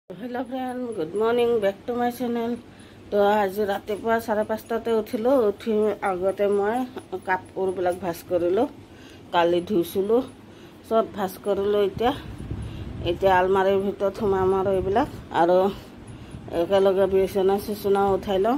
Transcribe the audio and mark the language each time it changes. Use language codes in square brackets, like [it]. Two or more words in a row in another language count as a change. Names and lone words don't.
[en] Hello friend, good morning, back to my channel. [as] তো আজি ৰাতিপুৱা 5:30 উঠিলোঁ। উঠি আগতে মই কাপোৰবিলাক ভাজ কৰিলোঁ, কালি ধুইছিলোঁ, চব ভাজ কৰিলোঁ। এতিয়া আলমাৰীৰ ভিতৰত সোমাম আৰু এইবিলাক, আৰু একেলগে বিচনা চিচনা উঠাই লওঁ।